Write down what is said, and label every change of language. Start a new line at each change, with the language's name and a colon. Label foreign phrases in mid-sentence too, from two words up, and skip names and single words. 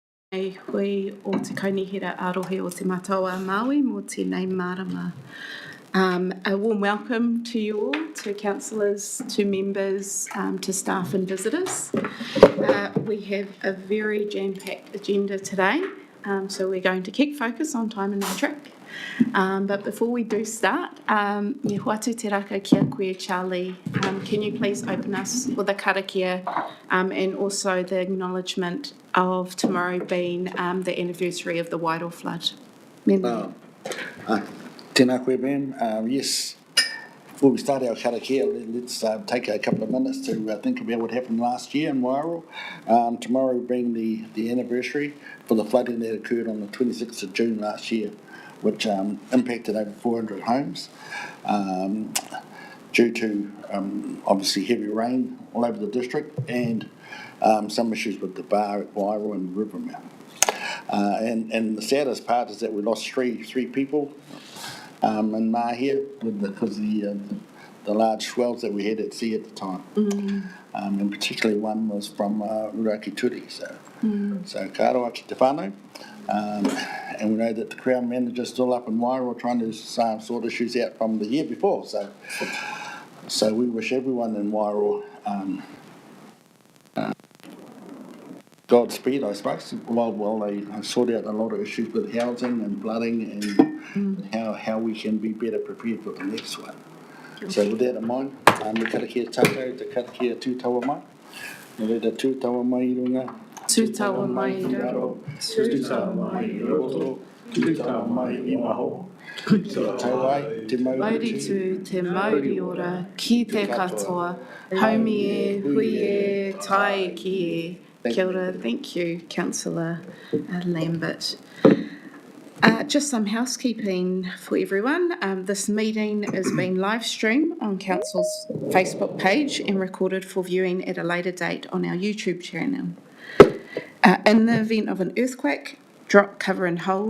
Māori: Hui o te kaunihira arohe o te matawa Māui mō tēnei marama.
English: A warm welcome to you all, to councillors, to members, to staff and visitors. We have a very jam-packed agenda today, so we're going to keep focus on time and track. But before we do start,
Māori: me hoatu te raka kia koe, Charlie.
English: Can you please open us with a karakia and also the acknowledgement of tomorrow being the anniversary of the Wairoa flood?
Māori: Tēnā koe,
English: ma'am. Yes, before we start our karakia, let's take a couple of minutes to think about what happened last year in Wairoa. Tomorrow being the anniversary for the flooding that occurred on the 26th of June last year, which impacted over 400 homes due to obviously heavy rain all over the district and some issues with the bar at Wairoa and Rivermount. And the saddest part is that we lost three people in Mahia because of the large swells that we had at sea at the time. And particularly one was from Ruaki Turi.
Māori: So ka roa ki te whānau.
English: And we know that the Crown Manager is still up in Wairoa trying to sort issues out from the year before. So we wish everyone in Wairoa Godspeed, I suppose, while they sort out a lot of issues with housing and flooding and how we can be better prepared for the next one. So with that in mind,
Māori: me karakia tātou, te karakia tūtaua mai. Me reira tūtaua mai I runga. Tūtaua mai I raro, tūtaua mai I roto, tūtaua mai I maho. Tau ai, te Mauri tū, te Māori ora, ki te katoa, haumi e, hui e, tai ki e. Kia ora,
English: thank you, Councillor Lambert. Just some housekeeping for everyone. This meeting is being live streamed on Council's Facebook page and recorded for viewing at a later date on our YouTube channel. In the event of an earthquake, drop, cover and hold.